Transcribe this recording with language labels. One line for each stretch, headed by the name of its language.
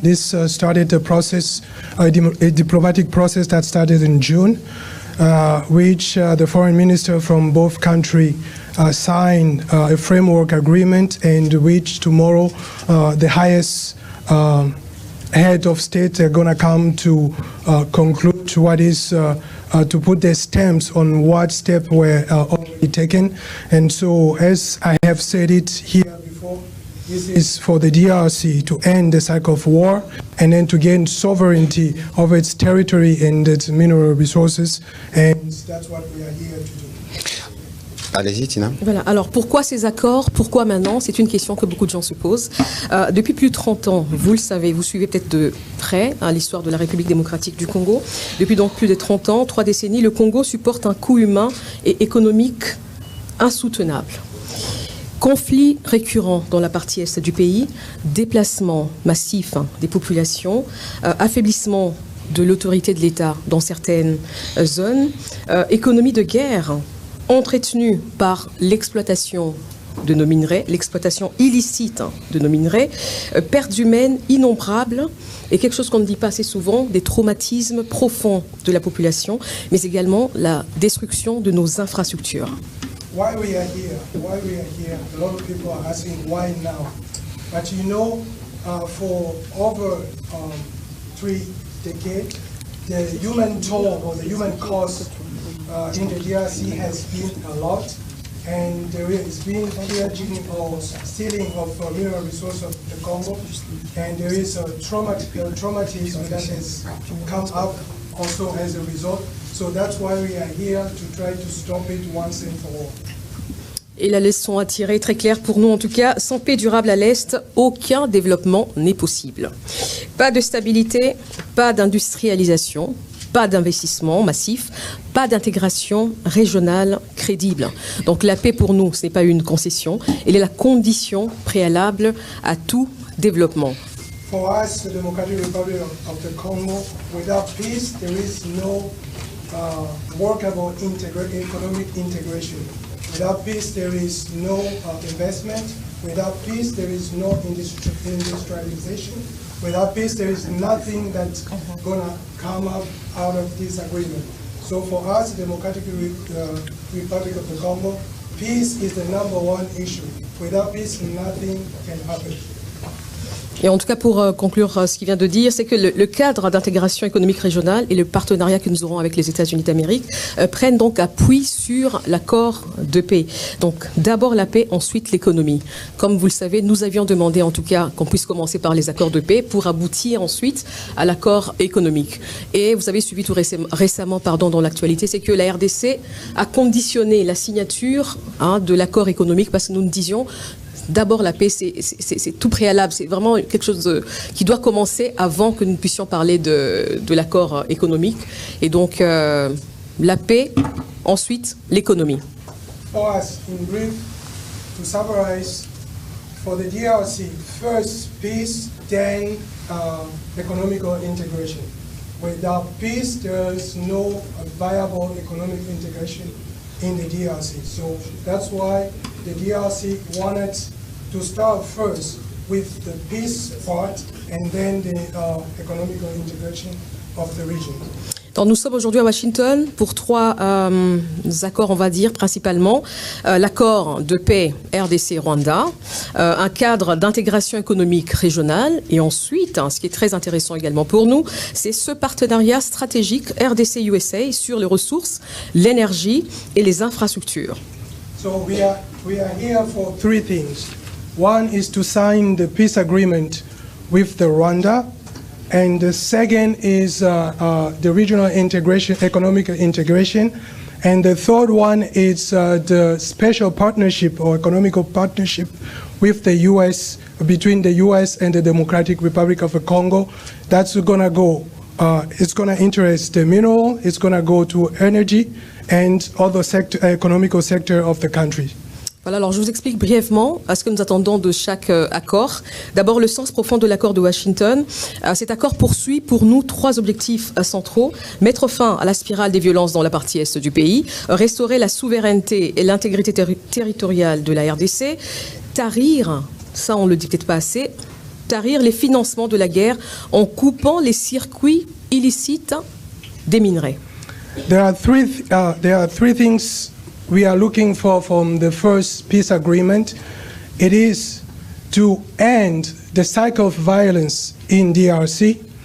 English: This started a process, a diplomatic process that started in June, which the foreign minister from both countries signed a framework agreement, and which tomorrow the highest head of state are going to come to conclude what is to put their stamps on what steps were already taken. And so, as I have said it here before, this is for the DRC to end the cycle of war and then to gain sovereignty over its territory and its mineral resources. And that's what we are here to do.
French: Allez-y, Tina. Voilà. Alors, pourquoi ces accords? Pourquoi maintenant? C'est une question que beaucoup de gens se posent. Depuis plus de 30 ans, vous le savez, vous suivez peut-être de près l'histoire de la République démocratique du Congo. Depuis donc plus de 30 ans, 3 décennies, le Congo supporte un coût humain et économique insoutenable. Conflits récurrents dans la partie est du pays, déplacement massif des populations, affaiblissement de l'autorité de l'État dans certaines zones, économie de guerre entretenue par l'exploitation de nos minerais, l'exploitation illicite de nos minerais, pertes humaines innombrables et quelque chose qu'on ne dit pas assez souvent, des traumatismes profonds de la population, mais également la destruction de nos infrastructures.
English: Why we are here, a lot of people are asking why now. But you know, for over 3 decades, the human toll or the human cost in the DRC has been a lot, and there has been pillaging or stealing of mineral resources of the Congo, and there is a traumatism that has come up also as a result. So that's why we are here to try to stop it once and for all.
French: Et la leçon à tirer, très claire pour nous en tout cas, sans paix durable à l'Est, aucun développement n'est possible. Pas de stabilité, pas d'industrialisation, pas d'investissement massif, pas d'intégration régionale crédible. Donc la paix pour nous, ce n'est pas une concession, elle est la condition préalable à tout développement.
English: For us, the Democratic Republic of the Congo, without peace, there is no workable economic integration. Without peace, there is no investment. Without peace, there is no industrialization. Without peace, there is nothing that's going to come up out of this agreement. So for us, the Democratic Republic of the Congo, peace is the #1 issue. Without peace, nothing can happen.
French: Et en tout cas, pour conclure ce qu'il vient de dire, c'est que le cadre d'intégration économique régionale et le partenariat que nous aurons avec les États-Unis d'Amérique prennent donc appui sur l'accord de paix. Donc d'abord la paix, ensuite l'économie. Comme vous le savez, nous avions demandé en tout cas qu'on puisse commencer par les accords de paix pour aboutir ensuite à l'accord économique. Et vous avez suivi tout récemment dans l'actualité, c'est que la RDC a conditionné la signature de l'accord économique parce que nous nous disions d'abord, la paix, c'est tout préalable. C'est vraiment quelque chose qui doit commencer avant que nous puissions parler de l'accord économique. Et donc, la paix, ensuite, l'économie.
English: For us, in brief, to summarize, for the DRC, first peace, then economical integration. Without peace, there is no viable economic integration in the DRC. So that's why the DRC wanted to start first with the peace part and then the economical integration of the region.
French: Donc, nous sommes aujourd'hui à Washington pour 3 accords, on va dire, principalement. L'accord de paix RDC-Rwanda, un cadre d'intégration économique régionale, et ensuite, ce qui est très intéressant également pour nous, c'est ce partenariat stratégique RDC-USA sur les ressources, l'énergie et les infrastructures.
English: So we are here for 3 things. One is to sign the peace agreement with the Rwanda. And the second is the regional integration, economic integration. And the third one is the special partnership or economical partnership with the U.S., between the U.S. and the Democratic Republic of the Congo. That's going to go, it's going to interest the mineral, it's going to go to energy and other economical sector of the country.
French: Voilà, alors je vous explique brièvement ce que nous attendons de chaque accord. D'abord, le sens profond de l'accord de Washington. Cet accord poursuit pour nous 3 objectifs centraux. Mettre fin à la spirale des violences dans la partie est du pays, restaurer la souveraineté et l'intégrité territoriale de la RDC, tarir, ça on ne le dit peut-être pas assez, tarir les financements de la guerre en coupant les circuits illicites des minerais.
English: There are three things we are looking for from the first peace agreement. It is to end the cycle of violence in DRC.